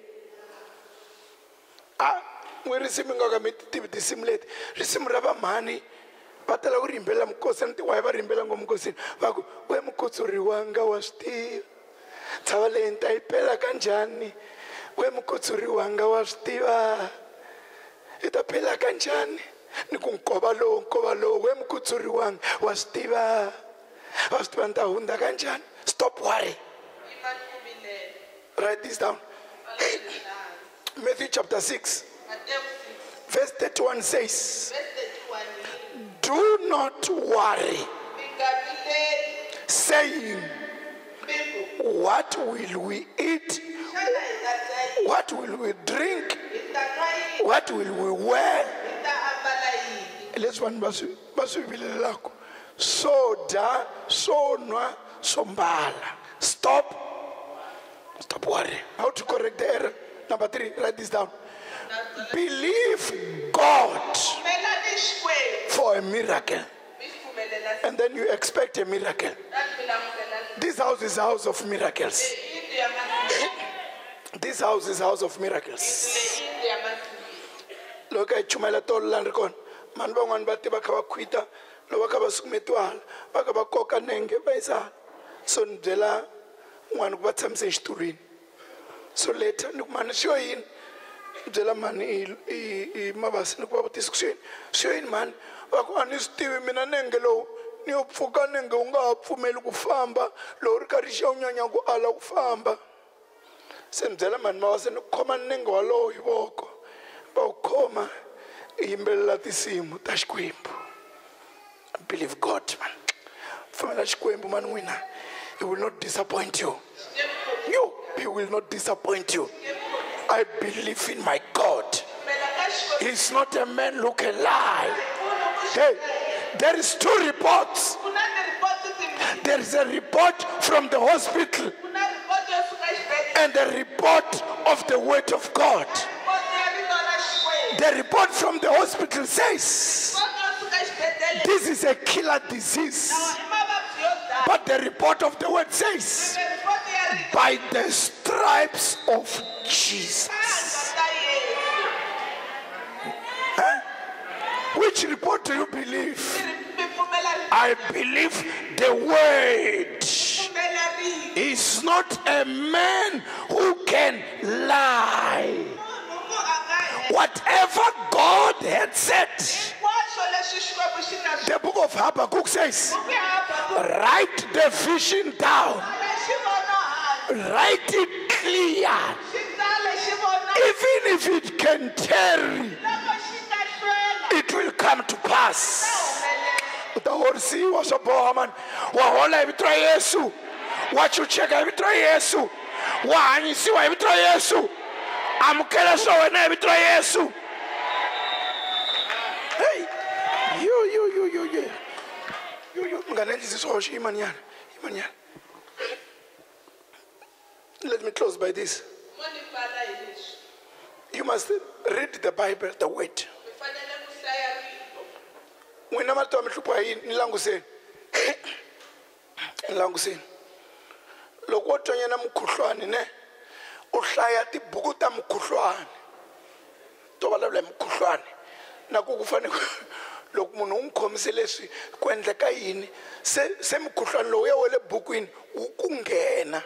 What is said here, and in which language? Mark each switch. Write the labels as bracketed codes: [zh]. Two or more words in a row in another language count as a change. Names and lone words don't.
[ts] n'wi risimu nga ka mi tivi tinsimu leti risimu ra vamhani va tala ku ri yimbelela mukosini tiwayi va ri yimbelela ngopfu mukosini va ku we mukutsuriwanga wa swi tiva tshava leyi ni ta yi pela kanjhani we mukutsuriwanga wa swi tiva i ta phela kanjhani ni ku nkova lowu we mukutsuriwanga wa swi tiva ni ta hundza kanjhani. [en] Stop worry. [ts] yimani ku vilela [en] Write this down. Matthew chapter 6 Matthew 6 verse 31 says, verse 31 do not worry [ts] mi nga vileli [en] saying, People, what will we eat? [ts] xana hi ta dya yini? [en] What will we drink? [ts] Hi ta nwa yini? [en] What will we wear? [ts] Hi ta ambala yini? Leswi vanhu va swi vilelaka. Swo dya, swo nwa, swo mbala. [en] Stop worrying. How to correct the error? Number 3, write this down. Believe God [ts] Pfumelani Xikwembu. [en] for a miracle, [ts] Mi xi pfumelela [en] and then you expect a miracle. [ts] mi langutela [en] This house is a house of miracles. [ts] yindlu ya masiku. [en] This house is a house of miracles. [ts] Yindlu ya masiku. Loko hi chumela tolo lani ri kona, mani van'wani va tiva kha va khwita loko va kha va sukumetiwa hala va kha va koka nenge va yisa hala. So ni byela n'wana ku va tshamise exitulwini. [en] So later [ts] ni ku mani xo yini ni byela mani i mavasi ni ku va vutisa ku xo yini mani va ku a ni swi tivi mina nenge lowu ni yo pfuka nenge wu nga ha pfumeli ku famba lowu ri karhi xa wu nyanya ku ala ku famba. Se ni byela mani mavasi ni khoma nenge walowo hi voko va wu khoma i yimbelela tinsimu ta Xikwembu. [en] Believe God, man. [ts] Pfumela Xikwembu man n'wina. [en] He will not disappoint you. He will not disappoint you. I believe in my God. He's not a man who can lie. Hey, there is 2 reports. [ts] Ku na tiripoti timbirhi. [en] There is a report from the hospital [ts] Ku na ripoti yo suka exibedhlele. [en] and the report of the word of God. [ts] Ripoti ya vito ra Xikwembu. [en] The report from the hospital says [ts] Ripoti yo suka exibedhlele. [en] this is a killer disease. [ts] Lawa i mavabyi yo dlaya. [en] But the report of the word says, [ts] Ripoti ya rito. [en] by the stripes of Jesus. [ts] Tandla ta Yesu. [en] Which report do you believe? [ts] Mi pfumela rito. [en] I believe the word. [ts] Pfumela rito. [en] He's not a man who can lie. [ts] Munhu ku a nga heta. [en] Whatever God had said, [ts] Hinkwaswo leswi Xikwembu xi nga swi. [en] the book of Habakkuk says, [ts] Buku ya Habakuku. [en] write the vision down, [ts] Tsala xivono hansi. [en] write it clear, [ts] Xi tsale xivono. [en] even if it can tarry, [ts] Loko xi nga hlwela. [en] it will come to pass. [ts] Humelela. Uta horisiwa swa boha man, wa hola hi vito ra Yesu, wa chucheka hi vito ra Yesu, wa hanyisiwa hi vito ra Yesu, amukela swa wena hi vito ra Yesu. [en] Hey, you [ts] mngane endlisa swihoxo imanyana. [en] Let me close by this. [ts] Mo ni pfala hi leswi. [en] You must read the Bible, the word. [ts] Mi fanele ku hlaya rito. N'wina marito wa mi hlupha hi yini? Ni languseni. Loko wo tonyana mukhuhlwani ne, u hlaya tibuku ta mukhuhlwani. To vulavula hi mukhuhlwani. Na ku fane loko munhu u n'wi khomise leswi ku endleka yini, se mukhuhlwani lowu ya wa le bukwini wu ku nghena.